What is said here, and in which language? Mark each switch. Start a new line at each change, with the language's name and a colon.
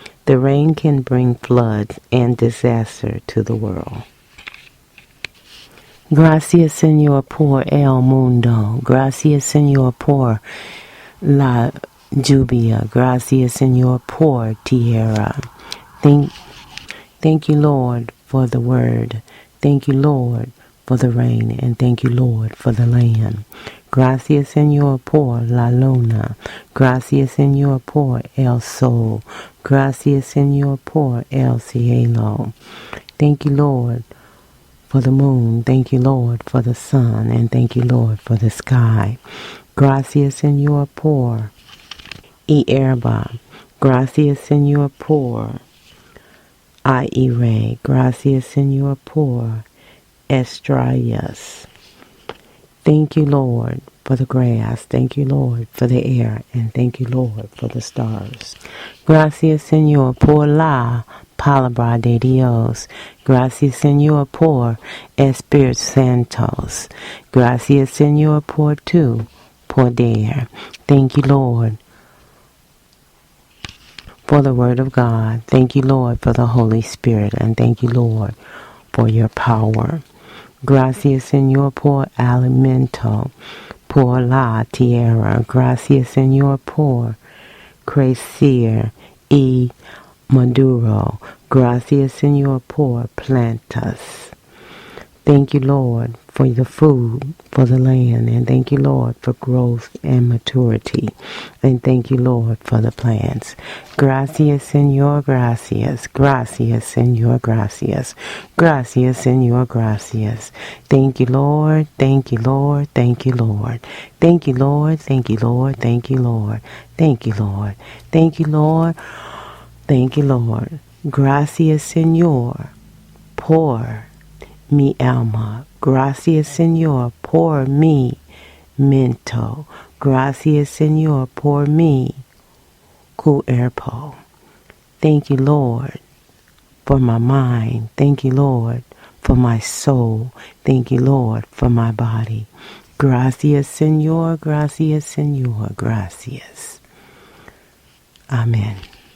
English: The rain can bring floods and disaster to the world.
Spanish: Gracias, Señor, por el mundo. Gracias, Señor, por la lluvia. Gracias, Señor, por tierra.
English: Thank you, Lord, for the word. Thank you, Lord, for the rain. And thank you, Lord, for the land.
Spanish: Gracias, Señor, por la luna. Gracias, Señor, por el sol. Gracias, Señor, por el cielo.
English: Thank you, Lord, for the moon. Thank you, Lord, for the sun. And thank you, Lord, for the sky.
Spanish: Gracias, Señor, por hierba. Gracias, Señor, por aire. Gracias, Señor, por estrellas.
English: Thank you, Lord, for the grass. Thank you, Lord, for the air. And thank you, Lord, for the stars.
Spanish: Gracias, Señor, por la palabra de Dios. Gracias, Señor, por Espíritu Santos. Gracias, Señor, por tu poder.
English: Thank you, Lord, for the Word of God. Thank you, Lord, for the Holy Spirit. And thank you, Lord, for your power.
Spanish: Gracias, Señor, por alimento, por la tierra. Gracias, Señor, por crecer y maduro. Gracias, Señor, por plantas.
English: Thank you, Lord, for the food, for the land. And thank you, Lord, for growth and maturity. And thank you, Lord, for the plants.
Spanish: Gracias, Señor, gracias. Gracias, Señor, gracias. Gracias, Señor, gracias.
English: Thank you, Lord. Thank you, Lord. Thank you, Lord. Thank you, Lord. Thank you, Lord. Thank you, Lord. Thank you, Lord. Thank you, Lord. Thank you, Lord.
Spanish: Gracias, Señor, por mi alma. Gracias, Señor, por mi mente. Gracias, Señor, por mi cuerpo.
English: Thank you, Lord, for my mind. Thank you, Lord, for my soul. Thank you, Lord, for my body.
Spanish: Gracias, Señor. Gracias, Señor. Gracias. Amen.